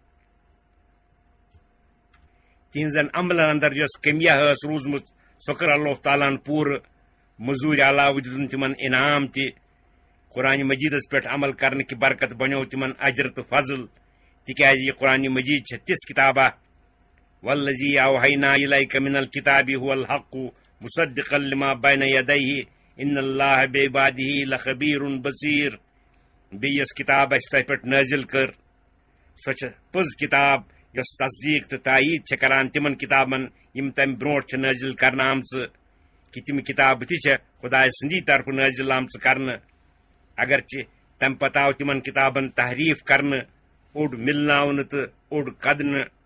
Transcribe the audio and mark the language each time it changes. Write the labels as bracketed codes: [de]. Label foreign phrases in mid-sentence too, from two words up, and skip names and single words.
[ks] تہنٛزن عملن اندر یۄس کٔمیا ٲس روٗزمٕژ سۄ کٔر اللہ تعالیٰ ہن پوٗرٕ موٚزوٗرۍ علاوٕ دِتُن تمن انعام تہِ قرآن مجیدس پٮ۪ٹھ عمل کرنہٕ کہِ برکت بنیو تمن اجر تہٕ فضل تِکیازِ یہِ قرآن مجید چھےٚ تِژھ کِتابہ [ar] والذی اوحینا الیک من الکتاب هو الحق مصدقا لما بین یدیہ ان اللہ بعبادہ لخبیر بصیر [ks] بیٚیہِ یۄس کتاب اسہِ تۄہہِ پٮ۪ٹھ نٲزِل کٔر سۄ چھےٚ پٔز کتاب یۄس تصدیٖق تہٕ تایید چھےٚ کران تِمن کتابن یِم تمہِ برونٛٹھ چھِ نٲزِل کرنہٕ آمژٕ کہِ تِم کتابہٕ تہِ چھےٚ خۄداے سٕنٛدی طرفہٕ نٲزِل آمژٕ کرنہٕ اگرچہِ تمہِ پتہٕ آو تِمن کتابن تحریف کرنہٕ اوٚڑ مِلناونہٕ تہٕ اوٚڑ کدنہٕ